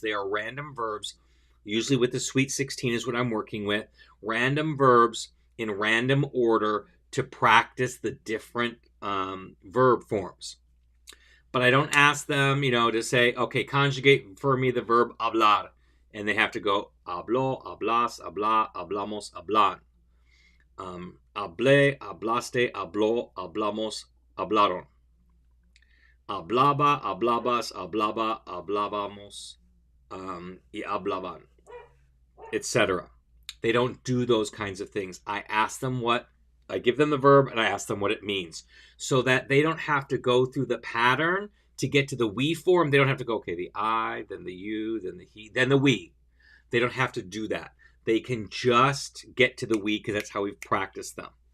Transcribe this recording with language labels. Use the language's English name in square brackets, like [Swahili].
[English] They are random verbs. Usually with the Sweet 16 is what I'm working with. Random verbs in random order to practice the different verb forms. But I don't ask them, to say, okay, conjugate for me the verb hablar. And they have to go, [Spanish] hablo, hablas, habla, hablamos, hablan. Hablé, hablaste, habló, hablamos, hablaron. Hablaba, hablabas, hablaba, hablábamos, y hablaban, etc. [English] They don't do those kinds of things. I give them the verb and I ask them what it means so that they don't have to go through the pattern to get to the we form. They don't have to go, okay, the I, then the you, then the he, then the we. They don't have to do that. They can just get to the we because that's how we've practiced them.